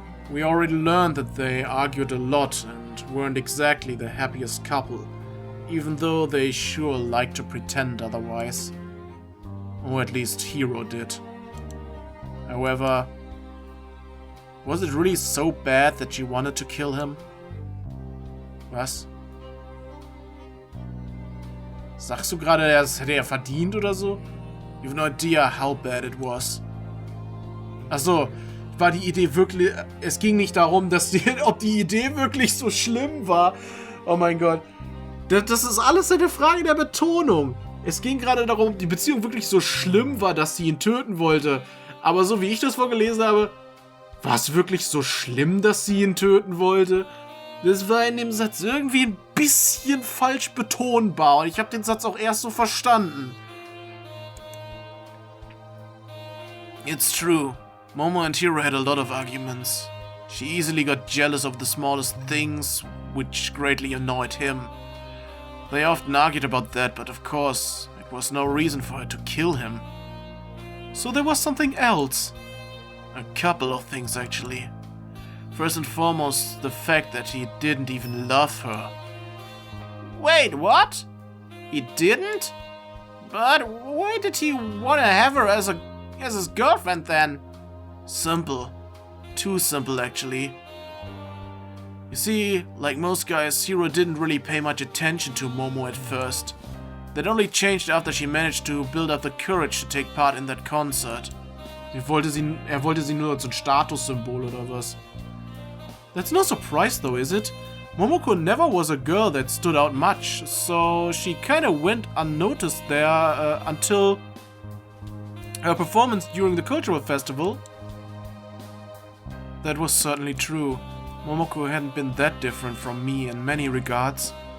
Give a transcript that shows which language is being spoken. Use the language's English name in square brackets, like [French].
[English] We already learned that they argued a lot and weren't exactly the happiest couple, even though they sure liked to pretend otherwise. Or at least Hiro did. However, was it really so bad that she wanted to kill him? [German] Was? Sagst du gerade, das hätte er verdient oder so? You have no idea how bad it was. Achso, war die Idee wirklich... Es ging nicht darum, ob die Idee wirklich so schlimm war. Oh mein Gott. Das ist alles eine Frage der Betonung. es ging gerade darum, ob die Beziehung wirklich so schlimm war, dass sie ihn töten wollte. Aber so wie ich das vorgelesen habe, war es wirklich so schlimm, dass sie ihn töten wollte? Das war in dem Satz irgendwie ein bisschen falsch betonbar. Und ich habe den Satz auch erst so verstanden. [English] It's true. Momo and Hiro had a lot of arguments. She easily got jealous of the smallest things, which greatly annoyed him. They often argued about that, but of course, it was no reason for her to kill him. So there was something else. A couple of things, actually. First and foremost, the fact that he didn't even love her. Wait, what? He didn't? But why did he want to have her as his girlfriend then? Simple. Too simple, actually. You see, like most guys, Hiro didn't really pay much attention to Momo at first. That only changed after she managed to build up the courage to take part in that concert. [German] Er wollte sie nur als ein Statussymbol oder was? [English] That's no surprise though, is it? Momoko never was a girl that stood out much, so she kinda went unnoticed there until her performance during the cultural festival. That was certainly true. Momoko hadn't been that different from me in many regards.